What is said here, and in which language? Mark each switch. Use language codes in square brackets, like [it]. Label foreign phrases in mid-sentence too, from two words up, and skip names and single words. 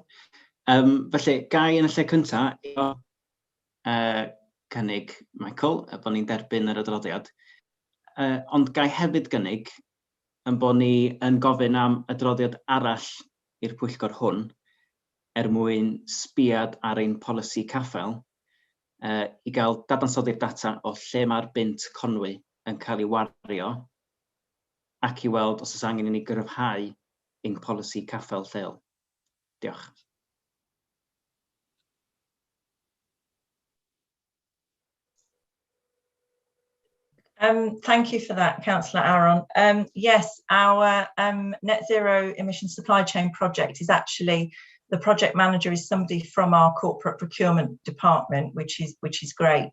[cy] Felly, gai yn y lle cyntaf cynnig, Michael, bod ni'n derbyn yr adroddiad, ond gai hefyd gynnig yn bod ni yn gofyn am adroddiad arall i'r pwyllgor hwn mwyn sbiad ar ein polisi caffael, i gael dadansoddi'r data o lle mae'r bint conwy yn cael ei wario, ac i weld os oes angen i ni gyrfhau ein polisi caffael lleol. Diolch. [en] Thank you for that, Councillor Aaron. Yes, our net zero emission supply chain project is actually, the project manager is somebody from our corporate procurement department, which is great.